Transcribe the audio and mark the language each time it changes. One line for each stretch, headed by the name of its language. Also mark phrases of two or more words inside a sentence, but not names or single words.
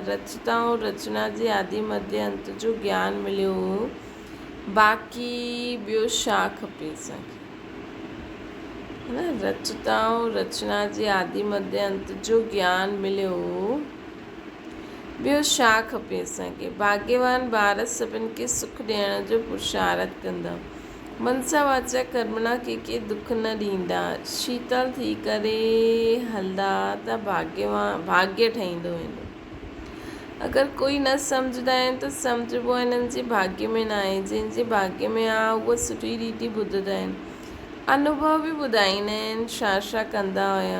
Sindhi: रचता ऐं रचना जे आदि मध्य अंत जो ज्ञान मिलियो, बाक़ी ॿियो छा खपे असांखे, है न। रचता ऐं रचना जे आदि मध्य अंत जो ज्ञान मिलियो, ॿियो छा खपे असांखे। भाग्यवान ॿार सभिनि खे सुख ॾियण जो पुरुषार्थ कंदा।
Sanskrit: मनसा वाचा कर्मणा
Sindhi: कंहिंखे दुख न ॾींदा। शीतल थी करे हलंदा त भाग्य ठहींदो वेंदो। अगरि कोई न सम्झंदा आहिनि त सम्झिबो आहे हिननि जे भाग्य में न आहे। जंहिंजे भाग्य में आहे उहा सुठी रीति ॿुधंदा आहिनि। अनुभव बि ॿुधाईंदा आहिनि छा छा कंदा हुया।